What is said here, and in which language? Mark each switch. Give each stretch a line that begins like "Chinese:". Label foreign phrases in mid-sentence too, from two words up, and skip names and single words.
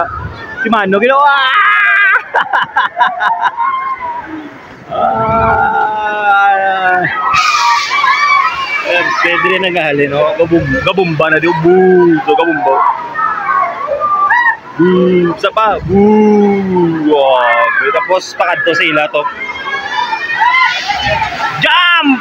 Hiligaynon: Si Mano ginawa.
Filipino: Pwede rin
Hiligaynon: naghahalin, no? Gabumba na di. So gabumba. Isa pa. Wow. Tapos pakadto sa ila to. Jump!